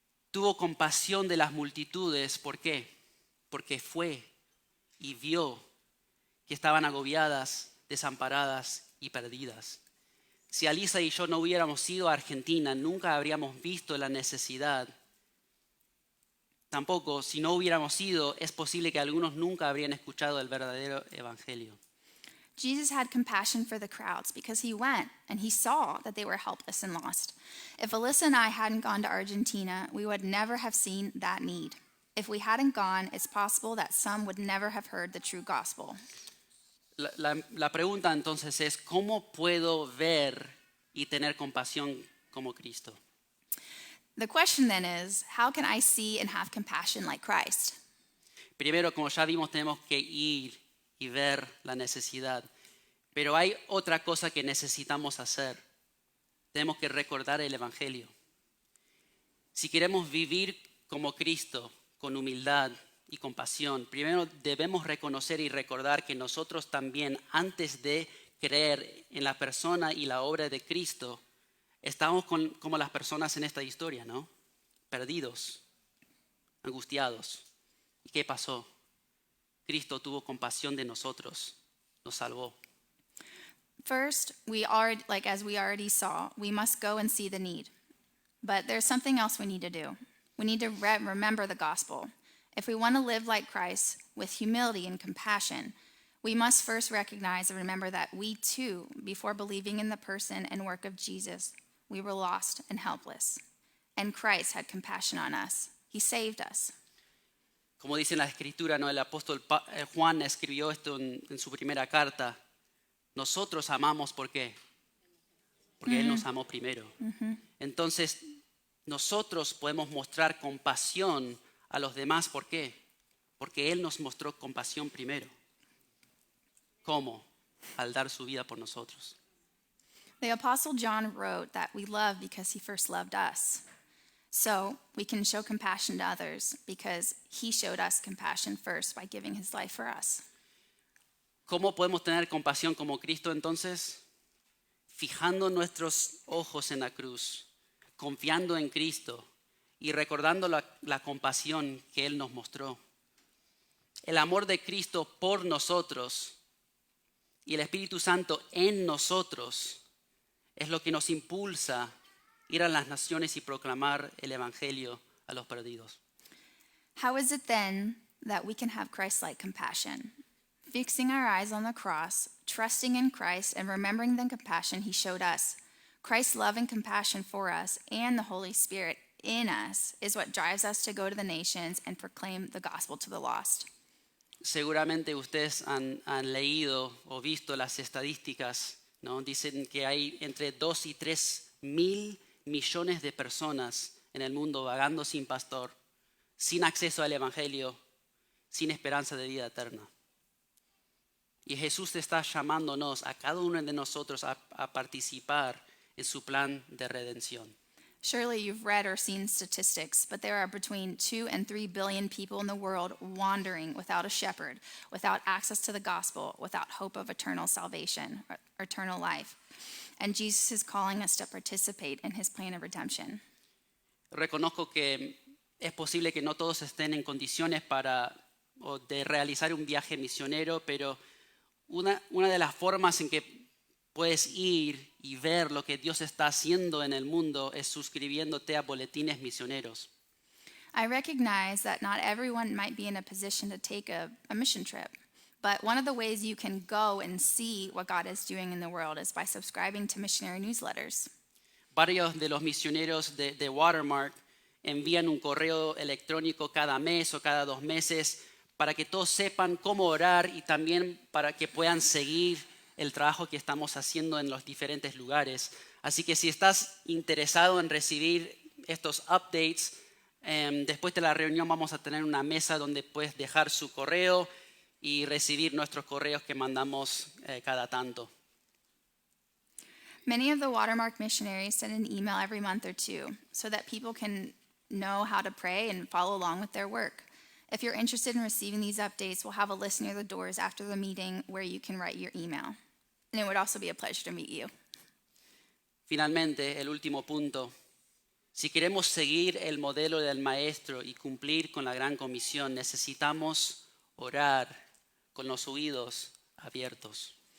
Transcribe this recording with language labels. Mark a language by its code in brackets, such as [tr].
[es] Tuvo compasión de las multitudes. ¿Por qué? Porque fue y vio que estaban agobiadas, desamparadas y perdidas. Si Alisa y yo no hubiéramos ido a Argentina, nunca habríamos visto la necesidad. Tampoco, si no hubiéramos ido, es posible que algunos nunca habrían escuchado el verdadero evangelio. [en] Jesus had compassion for the crowds because he went and he saw that they were helpless and lost. If Alyssa and I hadn't gone to Argentina, we would never have seen that need. If we hadn't gone, it's possible that some would never have heard the true gospel. [es] La pregunta entonces es, ¿cómo puedo ver y tener compasión como Cristo? [en] The question then is, how can I see and have compassion like Christ? [es] Primero, como ya vimos, tenemos que ir y ver la necesidad. Pero hay otra cosa que necesitamos hacer. Tenemos que recordar el Evangelio. Si queremos vivir como Cristo, con humildad y compasión, primero debemos reconocer y recordar que nosotros también, antes de creer en la persona y la obra de Cristo, estamos como las personas en esta historia, ¿no? Perdidos, angustiados. ¿Y qué pasó? Cristo tuvo compasión de nosotros, nos salvó. [en] First, as we already saw, we must go and see the need. But there's something else we need to do. We need to remember the gospel. If we want to live like Christ with humility and compassion, we must first recognize and remember that we too, before believing in the person and work of Jesus, we were lost and helpless. And Christ had compassion on us. He saved us. [es] Como dice en la Escritura, ¿no? El apóstol Juan escribió esto en su primera carta. Nosotros amamos, ¿por qué? Porque Él nos amó primero. Entonces, nosotros podemos mostrar compasión a los demás, ¿por qué? Porque Él nos mostró compasión primero. ¿Cómo? Al dar su vida por nosotros. [en] The Apostle John wrote that we love because he first loved us. So we can show compassion to others because he showed us compassion first by giving his life for us. [es] ¿Cómo podemos tener compasión como Cristo entonces? Fijando nuestros ojos en la cruz, confiando en Cristo y recordando la compasión que Él nos mostró. El amor de Cristo por nosotros y el Espíritu Santo en nosotros es lo que nos impulsa a ir a las naciones y proclamar el Evangelio a los perdidos. [en] How is it then that we can have Christ-like compassion? Fixing our eyes on the cross, trusting in Christ, and remembering the compassion he showed us. Christ's love and compassion for us and the Holy Spirit in us is what drives us to go to the nations and proclaim the gospel to the lost. [es] Seguramente ustedes han leído o visto las estadísticas, ¿no? Dicen que hay entre 2 y 3 mil millones de personas en el mundo vagando sin pastor, sin acceso al Evangelio, sin esperanza de vida eterna. Y Jesús está llamándonos a cada uno de nosotros a participar en su plan de redención. [en] Surely you've read or seen statistics, but there are between 2 and 3 billion people in the world wandering without a shepherd, without access to the gospel, without hope of eternal salvation, or eternal life. And Jesus is calling us to participate in his plan of redemption. [es] Reconozco que es posible que no todos estén en condiciones de realizar un viaje misionero, pero una de las formas en que puedes ir y ver lo que Dios está haciendo en el mundo es suscribiéndote a boletines misioneros. [en] I recognize that not everyone might be in a position to take a mission trip, but one of the ways you can go and see what God is doing in the world is by subscribing to missionary newsletters. [es] Varios de los misioneros de Watermark envían un correo electrónico cada mes o cada 2 meses para que todos sepan cómo orar y también para que puedan seguir el trabajo que estamos haciendo en los diferentes lugares. Así que si estás interesado en recibir estos updates, después de la reunión vamos a tener una mesa donde puedes dejar su correo y recibir nuestros correos que mandamos cada tanto. [en] Many of the Watermark missionaries send an email every month or two so that people can know how to pray and follow along with their work. If you're interested in receiving these updates, we'll have a list near the doors after the meeting where you can write your email. And it would also be a pleasure to meet you. [es] Finalmente, el último punto. Si queremos seguir el modelo del Maestro y cumplir con la Gran Comisión, necesitamos orar con los oídos abiertos.